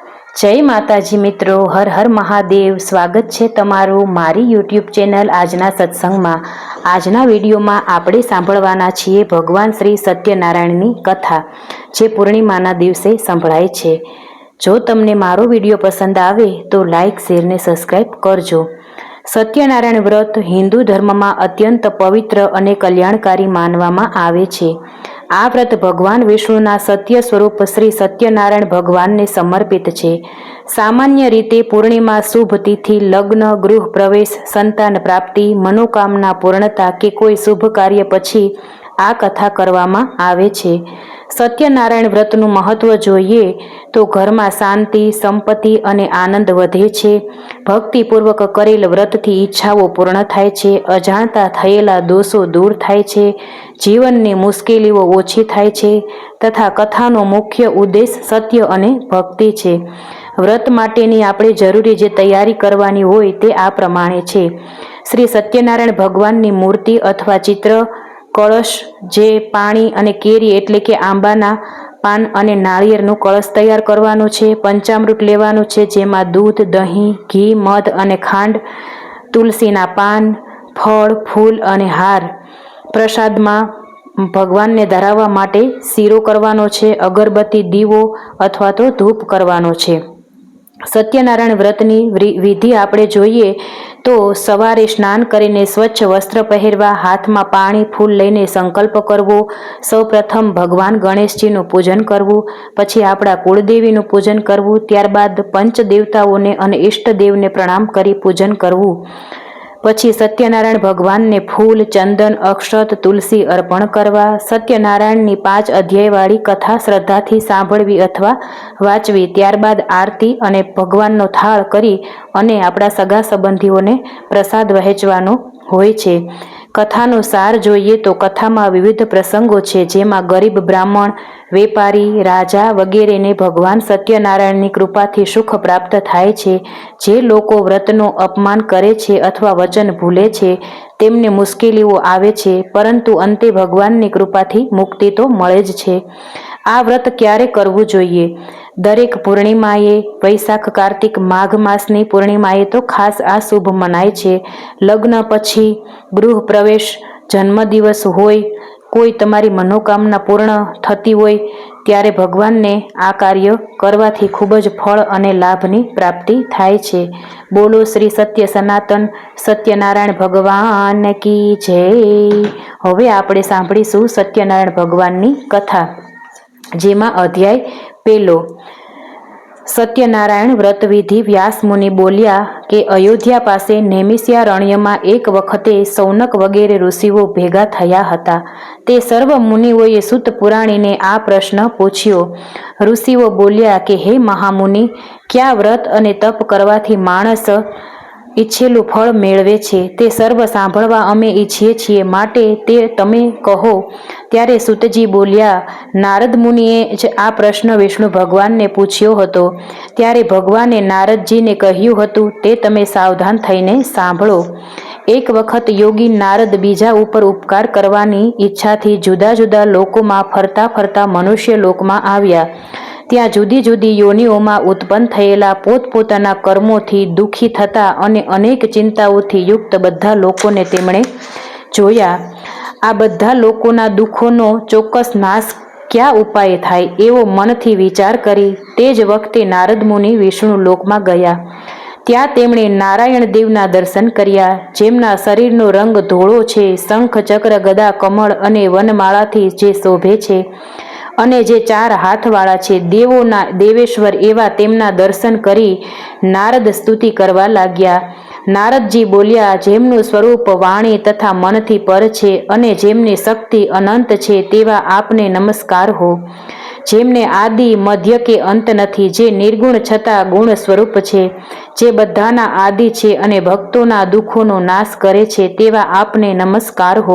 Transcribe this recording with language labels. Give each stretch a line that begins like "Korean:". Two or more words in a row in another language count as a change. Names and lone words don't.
Hindi: जय माताजी मित्रों, हर हर महादेव। स्वागत है
Gujarati: તમારું મારી યુટ્યુબ ચેનલ આજના સત્સંગ મેં। આજના વિડિયો માં આપણે સાંભળવાના છીએ ભગવાન શ્રી સત્યનારાયણની કથા, જે પૂર્ણિમાના દિવસે સંભળાય છે। જો તમને મારો વિડિયો પસંદ આવે તો લાઇક, શેર ને સબ્સ્ક્રાઇબ કરજો। સત્યનારાયણ વ્રત
Hindi: हिंदू धर्म में अत्यंत पवित्र और कल्याणकारी
Gujarati: માનવામાં આવે છે। આ વ્રત ભગવાન વિષ્ણુના સત્ય સ્વરૂપ શ્રી સત્યનારાયણ ભગવાન ને સમર્પિત હૈ। સામાન્ય રીતે પૂર્ણિમા, શુભ તિથિ, લગ્ન, ગૃહ પ્રવેશ, સંતાન પ્રાપ્તિ, મનોકામના પૂર્ણતા કે કોઈ શુભ કાર્ય પછી આ કથા કરવામાં આવે છે। સત્યનારાયણ વ્રતનું મહત્વ જોઈએ તો ઘર મેં શાંતિ, સંપત્તિ અને આનંદ વધે છે। ભક્તિપૂર્વક કરેલ વ્રતથી ઇચ્છાઓ પૂર્ણ થાય છે। અજાણતા થયેલા દોષો દૂર થાય છે। જીવનની મુશ્કેલીઓ ઓછી થાય છે તથા કથાનો મુખ્ય ઉદ્દેશ્ય સત્ય અને ભક્તિ છે। વ્રત માટેની આપણે જરૂરી જે તૈયારી કરવાની હોય તે આ પ્રમાણે છે। શ્રી સત્યનારાયણ ભગવાનની મૂર્તિ અથવા ચિત્ર, કળશ, જે પાણી અને કેરી એટલે કે આંબાના પાન અને નાળિયેરનું કળશ તૈયાર કરવાનો છે। પંચામૃત લેવાનું છે, જેમાં દૂધ, દહીં, ઘી, મધ અને ખાંડ, તુલસીના પાન, ફળ, ફૂલ અને હાર। પ્રસાદમાં ભગવાન ને ધરાવવા માટે સીરો કરવાનો છે। અગરબત્તી, દીવો અથવા તો ધૂપ કરવાનો છે। સત્યનારાયણ વ્રતની વિધિ આપણે જોઈએ તો સવારે સ્નાન કરીને સ્વચ્છ વસ્ત્ર પહેરવા, હાથ મેં પાણી, ફૂલ લઈને સંકલ્પ કરવો। સૌ પ્રથમ ભગવાન ગણેશજીનું પૂજન કરવું, પછી આપણા કુળદેવીનું પૂજન કરવું, ત્યારબાદ પંચદેવતાઓને અને ઇષ્ટદેવને પ્રણામ કરી પૂજન કરવું। પછી સત્યનારાયણ ભગવાન ને ફૂલ, ચંદન, અક્ષત, તુલસી અર્પણ કરવા। સત્યનારાયણની 5 અધ્યાયવાળી કથા શ્રદ્ધાથી સાંભળવી અથવા વાંચવી। ત્યારબાદ આરતી અને ભગવાનનો થાળ કરી અને આપણા સગા સંબંધીઓને પ્રસાદ વહેંચવાનો હોય છે। કથાનો સાર જોઈએ તો કથામાં વિવિધ પ્રસંગો છે, જેમાં ગરીબ બ્રાહ્મણ, વેપારી, રાજા વગેરે ને ભગવાન સત્યનારાયણની કૃપાથી સુખ પ્રાપ્ત થાય છે। જે લોકો વ્રતનો અપમાન કરે છે અથવા વચન ભૂલે છે તેમને મુશ્કેલીઓ આવે છે, પરંતુ અંતે ભગવાનની કૃપાથી મુક્તિ તો મળે જ છે। આ વ્રત ક્યારે કરવું જોઈએ? દરેક પૂર્ણિમાએ, વૈશાખ, કાર્તિક, માઘ માસની પૂર્ણિમાએ તો ખાસ આ શુભ મનાય છે। લગ્ન પછી, ગૃહ પ્રવેશ, જન્મદિવસ હોય, કોઈ તમારી મનોકામના પૂર્ણ થતી હોય ત્યારે ભગવાન ને આ કાર્ય કરવાથી ખૂબ જ ફળ અને લાભની પ્રાપ્તિ થાય છે।
Hindi: बोलो श्री सत्य सनातन सत्यनारायण भगवान की जय।
Gujarati: હવે આપણે સાંભળીશું સત્યનારાયણ ભગવાનની કથા, જેમાં અધ્યાય પહેલો। સત્યનારાયણ વ્રત વિધિ। વ્યાસ મુનિ બોલ્યા કે અયોધ્યા પાસે નેમિષારણ્ય મેં એક વખતે શૌનક વગેરે ઋષિઓ ભેગા થયા હતા। તે સર્વ મુનિઓએ સૂત પુરાણીને આ પ્રશ્ન પૂછ્યો। ઋષિઓ બોલ્યા કે હે મહામુનિ, ક્યા વ્રત અને તપ કરવાથી માણસ ઈચ્છેલું ફળ મેળવે છે? તે સર્વ સાંભળવા અમે ઈચ્છીએ છીએ, માટે તે તમે કહો। ત્યારે સૂતજી બોલ્યા, નારદ મુનિએ જ આ પ્રશ્ન વિષ્ણુ ભગવાનને પૂછ્યો હતો। ત્યારે ભગવાને નારદજીને કહ્યું હતું, તે તમે સાવધાન થઈને સાંભળો। એક વખત યોગી નારદ બીજા ઉપર ઉપકાર કરવાની ઈચ્છાથી જુદા જુદા લોકોમાં ફરતા ફરતા મનુષ્ય લોકમાં આવ્યા। ત્યાં જુદી જુદી યોનિઓમાં ઉત્પન્ન થયેલા પોતપોતાના કર્મોથી દુઃખી થતા અને અનેક ચિંતાઓથી યુક્ત બધા લોકોને તેમણે જોયા। આ બધા લોકોના દુઃખોનો ચોક્કસ નાશ ક્યા ઉપાય થાય એવો મનથી વિચાર કરી તે જ વખતે નારદ મુનિ વિષ્ણુ લોકમાં ગયા। ત્યાં તેમણે નારાયણ દેવના દર્શન કર્યા, જેમના શરીરનો રંગ ધોળો છે। શંખ, ચક્ર, ગદા, કમળ અને વનમાળાથી જે શોભે છે અને જે 4 હાથવાળા છે। દેવોના દેવેશ્વર એવા તેમના દર્શન કરી નારદ સ્તુતિ કરવા લાગ્યા। નારદજી બોલ્યા, જેમનું સ્વરૂપ વાણી તથા મનથી પર છે અને જેમની શક્તિ અનંત છે તેવા આપને નમસ્કાર હો। જેમને આદિ, મધ્ય કે અંત નથી, જે નિર્ગુણ છતા ગુણ સ્વરૂપ છે, જે બધાના આદિ છે અને ભક્તોના દુઃખોનો નાશ કરે છે તેવા આપને નમસ્કાર હો।